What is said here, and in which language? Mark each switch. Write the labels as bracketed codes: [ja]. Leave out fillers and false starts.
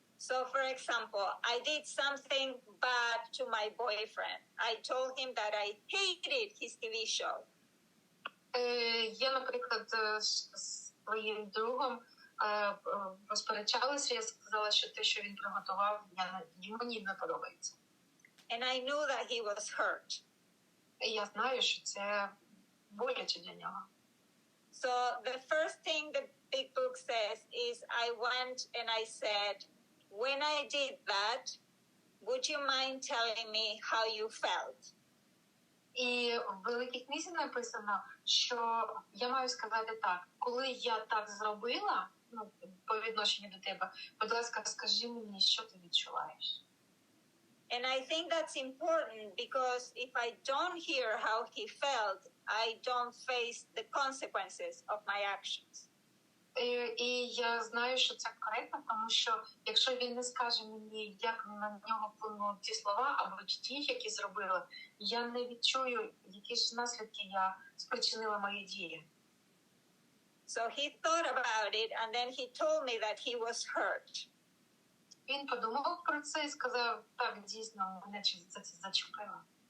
[en] So, for example, I did something bad to my boyfriend. I told him that I hated his TV show. [uk] Я, наприклад, з своїм другом посперечалася, я сказала, що те, що він приготував, мені не подобається. [en] And I knew that he was hurt. [uk] І я знаю, що це боляче для нього. [en] So the first thing the big book says is I went and I said, when I did that, would you mind telling me how you felt? [uk] І в великій книзі написано, що я маю сказати так, коли я так зробила, по відношенню до тебе, будь ласка, скажи мені, що ти відчуваєш. [en] And I think that's important because if I don't hear how he felt, I don't face the consequences of my actions. [uk] І я знаю, що це коректно, тому що якщо він не скаже мені, як на нього вплинули ті слова або ті, які зробила, я не відчую, які ж наслідки я спричинила мої дії. [en] So he thought about it and then he told me that he was hurt. [uk] Він подумав про це і сказав, так, дійсно, мене це зачепило.